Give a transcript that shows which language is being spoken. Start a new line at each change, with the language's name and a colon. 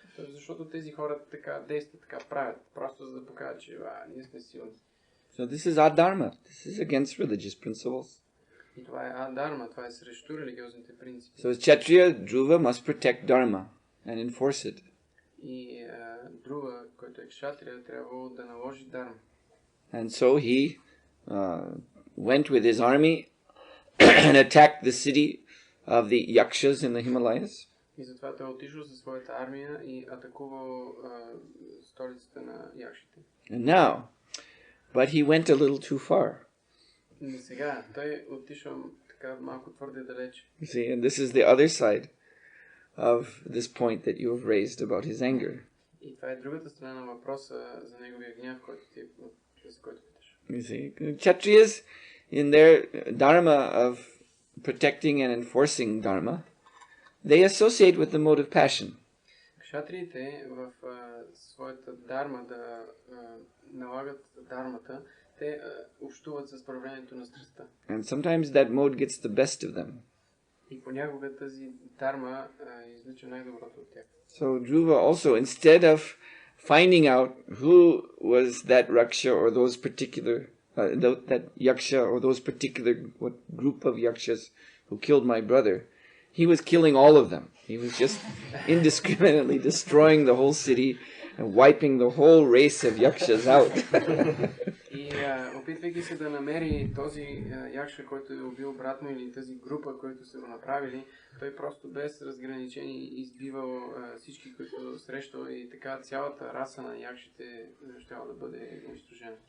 Bulgarian: Защото тези хора така действат, така правят, просто за да покажат, че ние сме силни.
English: So this is adharma. This is against religious principles.
Bulgarian: И това е адharma, това е срещу религиозните принципи.
English: So as Kshatriya, Dhruva must protect dharma and enforce it.
Bulgarian: И Dhruva, който е кшатрия, трябва да наложи дарма.
English: And so he went with his army and attacked the city of the yakshas in the Himalayas.
Bulgarian: И затова той отишъл със своята армия и атакувал столицата на якшите.
English: And now, but he went a little too far.
Bulgarian: Но сега той отишъл така малко твърде далеч.
English: You see, and this is the other side of this point that you have raised about his anger.
Bulgarian: И това е другата страна на въпроса за неговия гняв, който за който питаш.
English: You see, Kshatriyas, in their dharma of protecting and enforcing dharma, they associate with the mode of passion.
Bulgarian: Кшатриите в своята дарма да налагат дармата, те общуват с проявлението на страстта.
English: And sometimes that mode gets the best of them.
Bulgarian: И понякога тази дарма излича най-доброто от тях.
English: So Dhruva also, instead of finding out who was that raksha or those particular, that yaksha or those particular group of yakshas who killed my brother, he was killing all of them. He was just indiscriminately destroying the whole city and wiping the whole race of yakshas out.
Bulgarian: И опитвайки се да намери този якша, който е убил брат му или тази група, които са го направили, той просто без разграничение избивал всички, които срещал и така цялата раса на якшите щяла да бъде унищожена.